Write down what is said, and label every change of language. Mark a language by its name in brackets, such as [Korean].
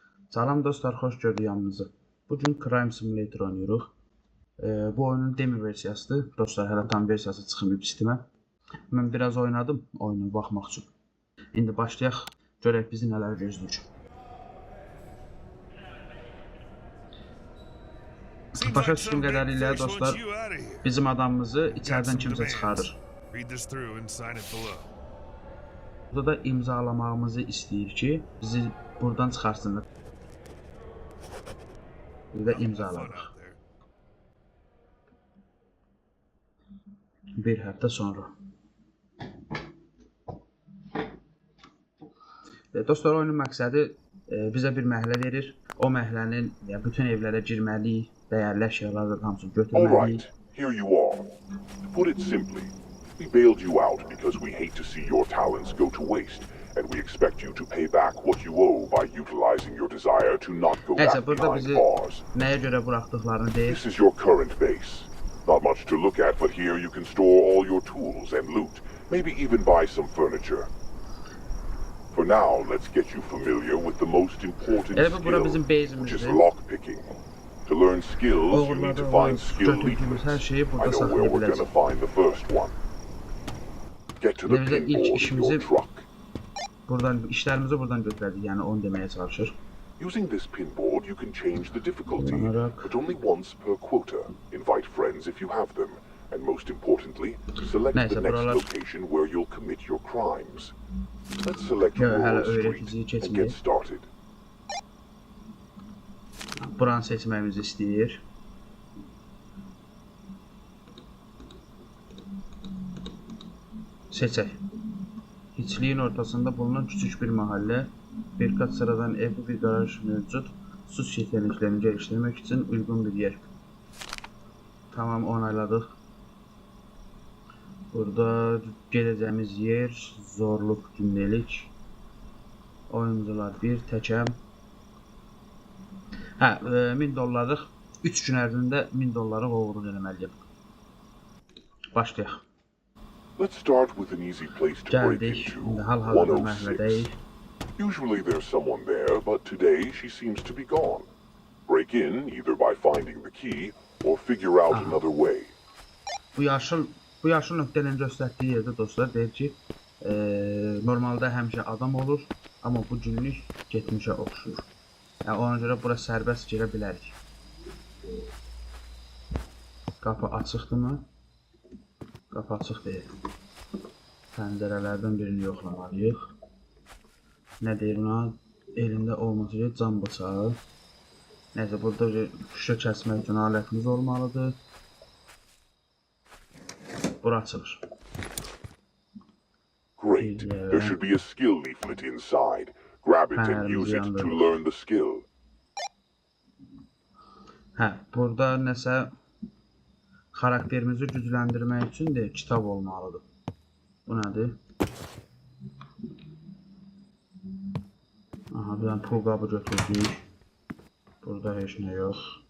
[Azerbaijani] Salam dostlar, xoş gördük yanınızı. Bugün Crime Simulator oynayırıq. Bu oyunun demo versiyasıdır. Dostlar, hələ tam versiyası çıxmayıb Steam'ə. Mən biraz oynadım, oyuna baxmaq üçün. İndi başlayaq, görək bizi nələr gözləyir. Başa düşdüyüm qədərilə dostlar, bizim adamımızı içərdən kimsə çıxarır. Burada da imzalamağımızı istəyir ki, bizi buradan çıxarsınlar. Bir də imzaladıq. Bir həftə sonra. Dostlar, oyunun məqsədi bizə bir məhəllə verir. O məhəllənin bütün evlərə girməliyik, dəyərli əşyalardan hamısını götürməliyik. [English] Here you are. To put it simply, we bailed you out because we hate to see your talents go to waste, and we expect you to pay back what you owe by utilizing your desire to not go back behind bars. [Azerbaijani] Nəyə görə buraxdıqlarını deyir. [English] This is your current base. Not much to look at, but here you can store all your tools and loot, maybe even buy some furniture. For now, let's get you familiar with the most important skill, which is lockpicking. To learn skills, you need to find skill leaflets. I know where we're gonna find the first one. Get to the pinboard in your truck. [Azerbaijani] Buradan işlərimizi buradan götürərdik, yəni onu deməyə çalışır. [English] Using this pinboard, you can change the difficulty, but only once per quota. Invite friends if you have them, and most importantly, select the next location where you'll commit your crimes. Let's select Rural Street and get started. [Azerbaijani] Buranı seçməyimizi istəyir. Seçək. [Turkish] Hiçliyin ortasında bulunan küçük bir mahalle, birkaç sıradan ev, bir garaj mevcut. Sus yeteneklerini geliştirmek için uygun bir yer. Tamam, onayladık. Burada geleceğimiz yer, zorluk gündelik. [Azerbaijani] Oyuncular 1, təkəm. 1000 dollarlıq 3 gün ərzində 1000 dollarlıq uğurlu eləməliyəm. Başlayaq. [English] Let's start with an easy place to break into. 106. Usually there's someone there, but today she seems to be gone. Break in either by finding the key or figure out another way. [Azerbaijani] Bu yaşıl nöqtələrin göstərdiyi yerdə dostlar deyir ki, normalda həmişə adam olur, amma bu günlük getmişə oxşur. Yəni ona görə bura sərbəst girə bilərik. Qapı açıqdırmı? Qapı açıq deyil. Pəncərələrdən birini yoxlamalıyıq. Nə deyir ona? Elində olması ki, cam bıçağı. Neyse, burada şüşə kəsmək üçün alətimiz olmalıdır. Bura açılır. [English] Great. There should be a skill leaflet inside. Grab it and use it to learn the skill. [Azerbaijani] Burada nəsə xarakterimizi gücləndirmək üçün də kitab olmalıdır. Bu nədir? Aha, bir dənə pul qabı götürdük. Burada heç nə yox.